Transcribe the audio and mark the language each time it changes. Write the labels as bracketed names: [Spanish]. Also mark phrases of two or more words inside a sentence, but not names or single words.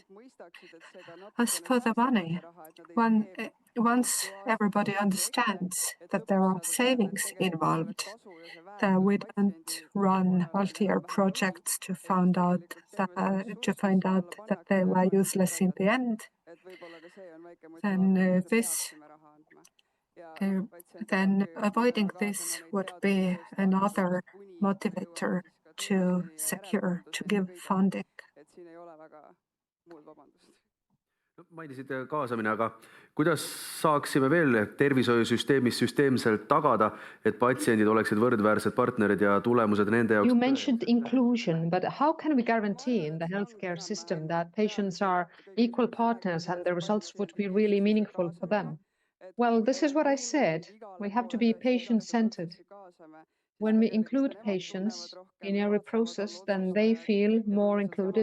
[English] As for the money, once everybody understands that there are savings involved, that we don't run multi-year projects to find out that they were useless in the end, then avoiding this would be another motivator to give funding. [Estonian] Mainisid kaasamine, aga kuidas saaksime veel tervishoiusüsteemis süsteemselt tagada, et patsiendid oleksid võrdväärsed partnerid ja tulemused nende jaoks? [English] You mentioned inclusion, but how can we guarantee in the healthcare system that patients are equal partners and the results would be really meaningful for them? Well, this is what I said. We have to be patient-centered. When we include patients in every process, then they feel more included.